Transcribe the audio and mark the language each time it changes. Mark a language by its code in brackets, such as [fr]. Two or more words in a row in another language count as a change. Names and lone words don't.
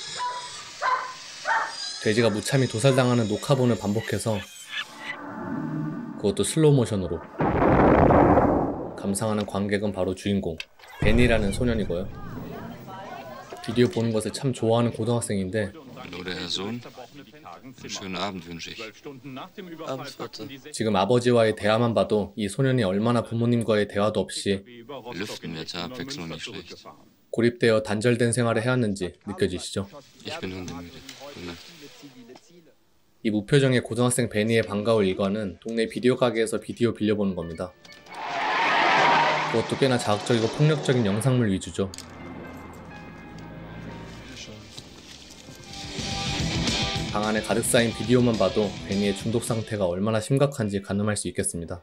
[ko] 돼지가 무참히 도살당하는 녹화본을 반복해서, 그것도 슬로우 모션으로. 감상하는 관객은 바로 주인공 벤이라는 소년이고요. 비디오 보는 것을 참 좋아하는 고등학생인데, [de] Hallo, der Herr Sohn. Einen schönen Abend wünsche ich. Abend, Vater. [ko] 지금 아버지와의 대화만 봐도 이 소년이 얼마나 부모님과의 대화도 없이 [de] Lüften wird zur Abwechslung nicht schlecht. [ko] 고립되어 단절된 생활을 해왔는지 느껴지시죠? [de] Ich bin hundemüde. Gute Nacht. [ko] 이 무표정의 고등학생 베니의 반가울 일과는 동네 비디오 가게에서 비디오 빌려보는 겁니다. 그것도 꽤나 자극적이고 폭력적인 영상물 위주죠. 방 안에 가득 쌓인 비디오만 봐도 베니의 중독 상태가 얼마나 심각한지 가늠할 수 있겠습니다.